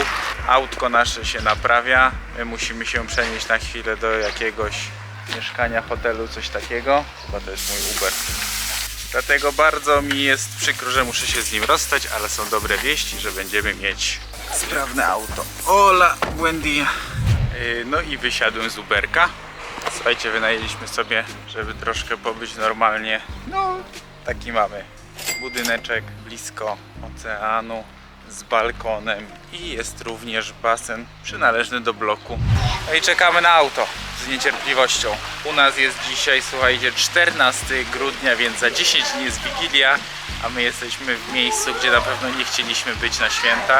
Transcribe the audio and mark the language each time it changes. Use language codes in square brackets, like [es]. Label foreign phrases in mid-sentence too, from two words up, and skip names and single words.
[pl] Autko nasze się naprawia. My musimy się przenieść na chwilę do jakiegoś mieszkania, hotelu, coś takiego. Chyba to jest mój Uber. Dlatego bardzo mi jest przykro, że muszę się z nim rozstać, ale są dobre wieści, że będziemy mieć sprawne auto. [es] Hola, buen dia. [pl] No i wysiadłem z Uberka. Słuchajcie, wynajęliśmy sobie, żeby troszkę pobyć normalnie. No, taki mamy budyneczek blisko oceanu z balkonem i jest również basen przynależny do bloku. No i czekamy na auto z niecierpliwością. U nas jest dzisiaj, słuchajcie, 14 grudnia, więc za 10 dni jest Wigilia, a my jesteśmy w miejscu, gdzie na pewno nie chcieliśmy być na święta.